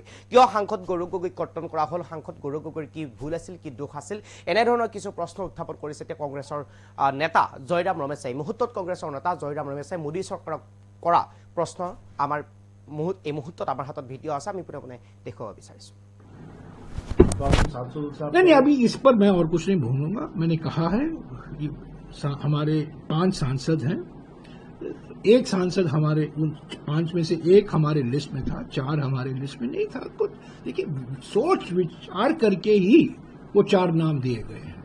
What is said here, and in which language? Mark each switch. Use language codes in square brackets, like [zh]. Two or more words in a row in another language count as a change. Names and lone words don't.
[as] কিয় সাংসদ গৌৰৱ গগৈক কৰ্তন কৰা হ'ল, সাংসদ গৌৰৱ গগৈৰ কি ভুল আছিল, কি দোষ আছিল, এনেধৰণৰ কিছু প্ৰশ্ন উত্থাপন কৰিছে এতিয়া কংগ্ৰেছৰ নেতা জয়ৰাম ৰমেশে। এই মুহূৰ্তত কংগ্ৰেছৰ নেতা জয়ৰাম ৰমেশে মোদী চৰকাৰক কৰা প্ৰশ্ন আমাৰ এই মুহূৰ্তত আমাৰ হাতত ভিডিঅ' আছে, আমি পোনে পোনে দেখুৱাব বিচাৰিছোঁ। [hi] नहीं, अभी इस पर मैं और कुछ नहीं बोलूंगा। मैंने कहा है कि हमारे 5 सांसद हैं, एक सांसद हमारे उन 5 में से एक हमारे लिस्ट में था, 4 हमारे लिस्ट में नहीं था। तो देखिए सोच विचार करके ही वो 4 नाम दिए गए हैं।